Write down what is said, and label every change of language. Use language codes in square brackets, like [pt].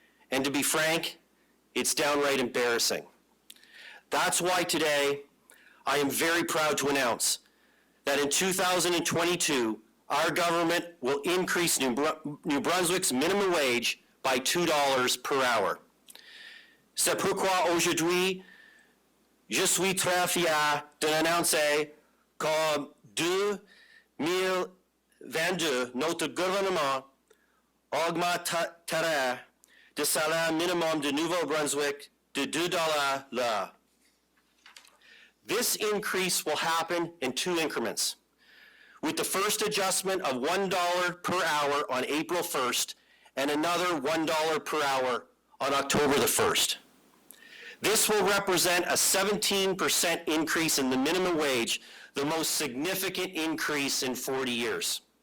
[en] And to be frank, it's downright embarrassing. That's why today I am very proud to announce that in 2022, our government will increase New Brunswick's minimum wage by $2 per hour. [fr] C'est pourquoi aujourd'hui, je suis très fier de l'annoncer qu'en 2022, notre gouvernement augmentera le salaire minimum de Nouveau-Brunswick de $2 l'heure. [en] This increase will happen in 2 increments, with the first adjustment of $1 per hour on April 1st and another $1 per hour on October the 1st. This will represent a 17% increase in the minimum wage, the most significant increase in 40 years.